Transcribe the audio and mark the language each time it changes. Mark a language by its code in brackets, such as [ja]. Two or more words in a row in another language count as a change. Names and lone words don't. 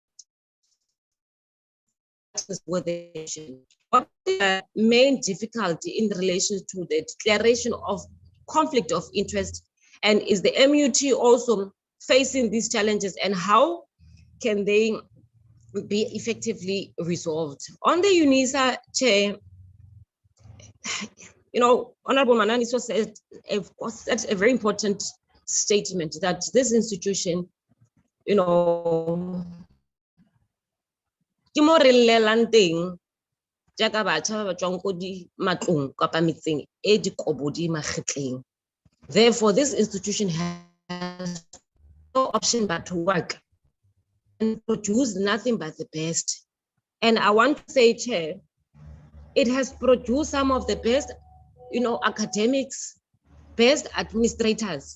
[en] what the main difficulty in relation to the declaration of conflict of interest, and is the MUT also facing these challenges, and how can they be effectively resolved? On the UNISA, Chair, Honorable Mananiso said a very important statement that this institution, [tn] ke mo re llelang teng jaaka batjha ba tswang ko di matlong kapa metseng e dikobodi magetleng. [en] Therefore, this institution has no option but to work and produce nothing but the best. And I want to say, Chair, it has produced some of the best, academics, best administrators.